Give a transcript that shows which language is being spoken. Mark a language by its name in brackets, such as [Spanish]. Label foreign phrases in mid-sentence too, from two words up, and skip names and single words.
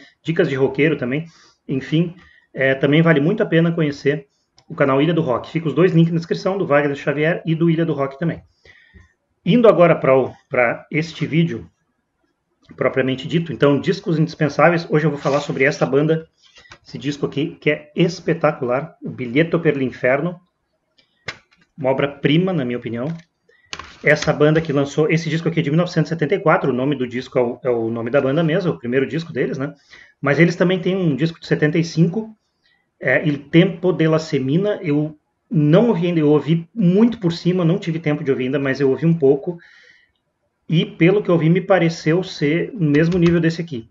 [Portuguese] Dicas de roqueiro também, enfim, também vale muito a pena conhecer o canal Ilha do Rock. Fica os dois links na descrição, do Wagner Xavier e do Ilha do Rock também. Indo agora para este vídeo, propriamente dito, então, discos indispensáveis, hoje eu vou falar sobre essa banda, esse disco aqui, que é espetacular, o Biglietto per l'Inferno, uma obra-prima, na minha opinião. Essa banda que lançou, esse disco aqui é de 1974, o nome do disco é o nome da banda mesmo, é o primeiro disco deles, né? Mas eles também têm um disco de 75, Il Tempo della Semina, eu não ouvi ainda, eu ouvi muito por cima, não tive tempo de ouvir ainda, mas eu ouvi um pouco, e pelo que eu ouvi me pareceu ser o mesmo nível desse aqui.